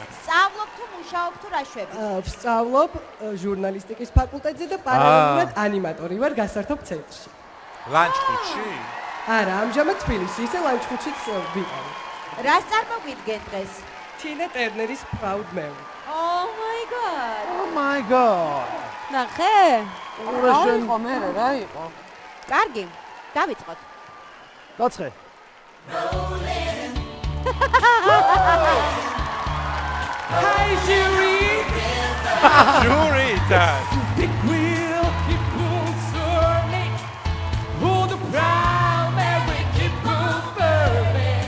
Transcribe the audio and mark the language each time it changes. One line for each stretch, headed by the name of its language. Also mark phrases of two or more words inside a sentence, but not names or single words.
Georgian: სწავლობ თუ მუშაობ თუ რა შვები? ვსწავლობ ჟურნალისტიკის ფაკულტეტზე და პარალელურად ანიმატორი ვარ გასართობ ცენტრში. ლანჩხუთში? არა, ამჟამად თბილისში, ისე ლანჩხუთშიც ვიყავ. რას წარმოგვიდგენ დღეს? Tina Turner-ის Proud Mary.
English: Oh my god. Oh my god.
Georgian: ნახე? რა იყო მე რა იყო? კარგი, დავიწყოთ. დაცხე.
English: Hi Jury. Jury that. Big wheel keep turning. Hold the Proud Mary keep burning.